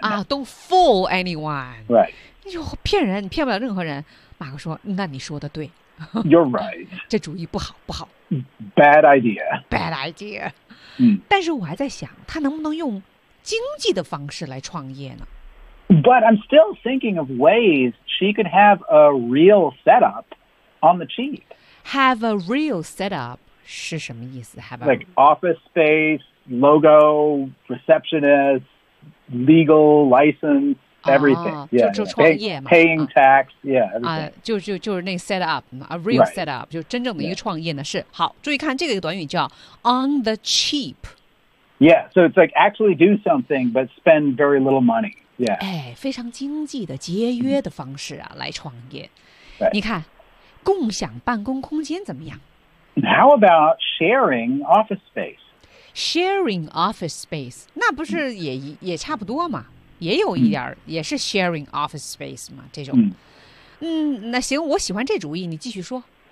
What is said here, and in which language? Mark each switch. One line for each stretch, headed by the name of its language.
English: 啊 don't fool anyone right
Chinese: 骗人你骗不了任何人马克说那你说的对
English: You're right
Chinese: 这主意不好
English: Bad idea、
Chinese: 但是我还在想他能不能用经济的方式来创业呢
English: But I'm still thinking of ways she could have a real setup on the cheap Have a real setup
Chinese: 是什么意思
English: have a... Like office space, logo, receptionist, legal license Everything, yeah. Paying tax, yeah. Everything.
Chinese: 就是那 set up, a real set up, 就真正的一个创业呢是好。注意看这个短语叫 on the cheap.
English: Yeah, so it's like actually do something but spend very little money. Yeah.
Chinese: 哎，非常经济的节约的方式啊来创业。
English: Right.
Chinese: 你看，共享办公空间怎么样
English: ？How about sharing office space?
Chinese: Sharing office space, 那不是也差不多吗？也有一点、也是 sharing office space 嘛这种 那行我喜欢这主意你继续说